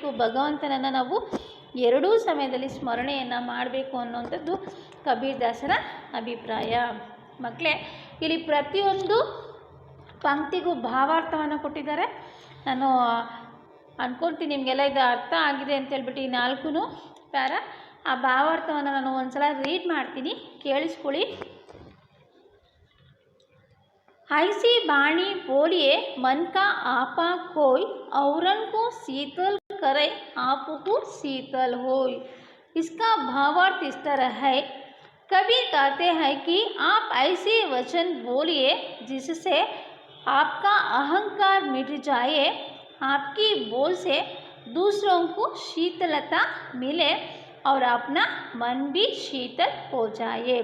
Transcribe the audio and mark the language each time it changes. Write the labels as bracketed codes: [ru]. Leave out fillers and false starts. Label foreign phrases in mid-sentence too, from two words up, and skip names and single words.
[kn] ಭಗವಂತನನ್ನು ನಾವು ಎರಡೂ ಸಮಯದಲ್ಲಿ ಸ್ಮರಣೆಯನ್ನು ಮಾಡಬೇಕು ಅನ್ನುವಂಥದ್ದು ಕಬೀರ್ ದಾಸರ ಅಭಿಪ್ರಾಯ. ಮಕ್ಕಳೇ, ಇಲ್ಲಿ ಪ್ರತಿಯೊಂದು ಪಂಕ್ತಿಗೂ ಭಾವಾರ್ಥವನ್ನು ಕೊಟ್ಟಿದ್ದಾರೆ. ನಾನು ಅಂದ್ಕೊಳ್ತೀನಿ ನಿಮಗೆಲ್ಲ ಇದು ಅರ್ಥ ಆಗಿದೆ ಅಂತೇಳ್ಬಿಟ್ಟು ಈ 4 ಪ್ಯಾರ ಆ ಭಾವಾರ್ಥವನ್ನು ನಾನು ಒಂದು ಸಲ ರೀಡ್ ಮಾಡ್ತೀನಿ, ಕೇಳಿಸ್ಕೊಳ್ಳಿ. [hi] ऐसी बाणी बोलिए मन का आपा कोई, औरन को शीतल करे आपको शीतल होय. इसका भावार्थ इस तरह है. कबीर कहते हैं कि आप ऐसे वचन बोलिए जिससे आपका अहंकार मिट जाए, आपकी बोल से दूसरों को शीतलता मिले और अपना मन भी शीतल हो जाए.